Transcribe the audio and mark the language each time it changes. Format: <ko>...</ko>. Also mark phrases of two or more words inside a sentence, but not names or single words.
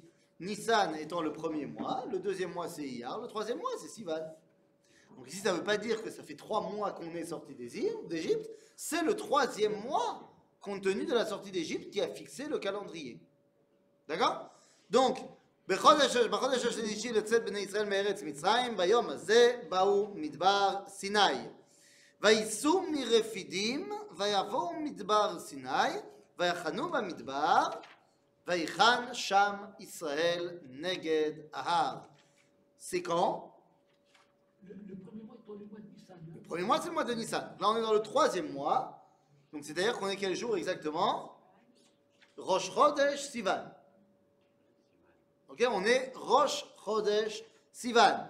<fr>Nissan étant le 1er mois, le 2e mois c'est Iyar, le 3e mois c'est Sivan. Donc ici ça ne veut pas dire que ça fait 3 mois qu'on est sorti d'Égypte, c'est le 3e mois compte tenu de la sortie d'Égypte qui a fixé le calendrier. D'accord? Donc,</fr> <he>בחודש השלישי לצאת בני ישראל מארץ מצרים, ביום הזה באו מדבר סיני. וייסעו מרפידים, ויבואו מדבר סיני, ויחנו במדבר, ויחן שם ישראל נגד ההר.</he> <fr>C'est quand? Le premier mois est dans le mois de Nissan. Le premier mois, c'est le mois de Nissan. Là, on est dans le 3e mois. Donc, c'est-à-dire qu'on est quel jour exactement? Rosh Chodesh Sivan. Ok, on est Rosh Chodesh Sivan.</fr>